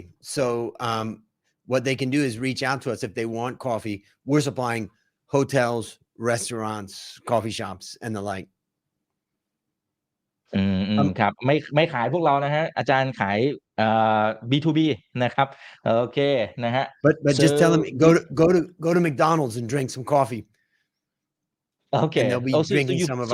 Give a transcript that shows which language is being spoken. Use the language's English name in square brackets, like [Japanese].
[English] So what they can do is reach out to us if they want coffee. We're supplying hotels, restaurants, coffee shops, and the like. [Thai] ครับไม่ขายพวกเรานะฮะอาจารย์ขายB2B นะครับโอเคนะฮะ [English] But just tell them go to McDonald's and drink some coffee. Okay. And they'll be drinking some of ours.